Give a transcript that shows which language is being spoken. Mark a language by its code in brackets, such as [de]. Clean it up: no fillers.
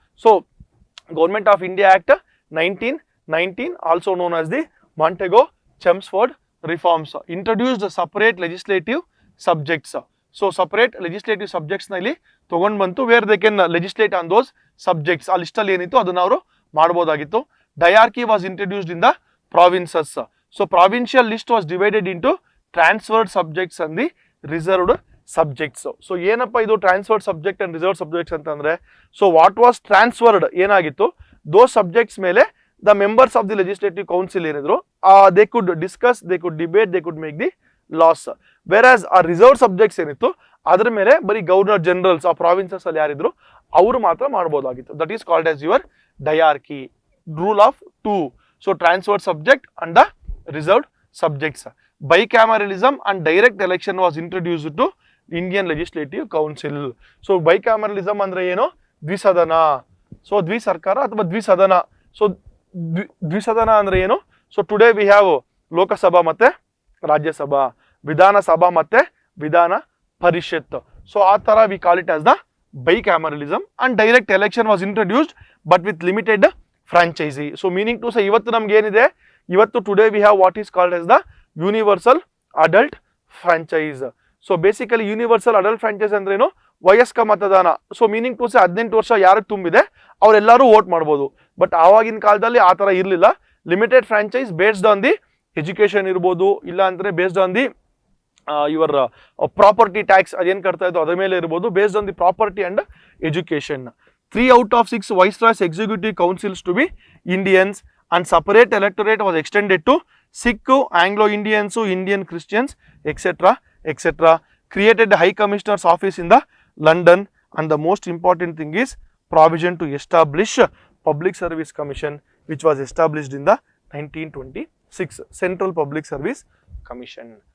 [en] So Government of India Act 1919, also known as the Montego Chelmsford reforms, introduced separate legislative subjects. So separate legislative subjects [kn] ನಲ್ಲಿ ತಗೊಂಡು ಬಂತು, [en] where they can legislate on those subjects. [kn] ಆ list ಅಲ್ಲಿ ಏನಿತ್ತು ಅದನ್ನ ಅವರು ಮಾಡಬಹುದಾಗಿತ್ತು. [en] Diarchy was introduced in the provinces. So provincial list was divided into transferred subjects and the reserved subjects. So [kn] ಏನಪ್ಪ ಇದು [en] Transferred subject and reserve subjects ಅಂತಂದ್ರೆ, so what was transferred ಏನಾಗಿತ್ತು, those subjects ಮೇಲೆ the members of the legislative council ಏನಿದ್ರು they could discuss, they could debate, they could make the laws. [kn] Wear as ಆ reserve subjects ಏನಿತ್ತು ಅದ್ರ ಮೇಲೆ ಬರೀ governor generals ಆ ಪ್ರಾವಿನ್ಸಸ್ ಅಲ್ಲಿ ಯಾರಿದ್ರು ಅವರು ಮಾತ್ರ ಮಾಡಬಹುದಾಗಿತ್ತು. [en] That is called as your diarchy, rule of 2. So transferred subject and the reserved subjects. Bicameralism and direct election was introduced to Indian Legislative Council. [kn] So bicameralism ಅಂದ್ರೆ ಏನು, ದ್ವಿಸದನ. ಸೊ ದ್ವಿಸರ್ಕಾರ ಅಥವಾ ದ್ವಿಸದನ. So ದ್ವಿಸದನ ಅಂದ್ರೆ ಏನು, [en] so today we have [kn] Lok Sabha ಮತ್ತೆ ರಾಜ್ಯಸಭಾ, ವಿಧಾನಸಭಾ ಮತ್ತೆ ವಿಧಾನ ಪರಿಷತ್. So ಆ ತರ [en] We call it as the bicameralism, and direct election was introduced but with limited franchisee. So meaning to say [kn] ಇವತ್ತು ನಮ್ಗೆ ಏನಿದೆ [en] ಇವತ್ತು today we have what is called as the universal adult franchise. [kn] So basically universal adult franchise ಅಂದ್ರೇನು, ವಯಸ್ಕ ಮತದಾನ. So [en] meaning to say [kn] 18 ವರ್ಷ ಯಾರಿಗೆ ತುಂಬಿದೆ ಅವರೆಲ್ಲರೂ ವೋಟ್ ಮಾಡ್ಬೋದು. ಬಟ್ ಆವಾಗಿನ ಕಾಲದಲ್ಲಿ ಆ ಥರ ಇರಲಿಲ್ಲ. Limited franchise [en] Based on the education ಇರ್ಬೋದು, ಇಲ್ಲ ಅಂದರೆ based on the your property tax ಅದೇನು ಕಟ್ತಾ ಇದ್ದು ಅದ್ರ ಮೇಲೆ ಇರ್ಬೋದು, based on the property and education. 3 out of 6 Viceroy's executive councils to be Indians, and separate electorate was extended to Sikh, Anglo-Indians, Indian Christians, etc. etc. Created the High Commissioner's office in the London, and the most important thing is provision to establish Public Service Commission, which was established in the 1926 Central Public Service Commission.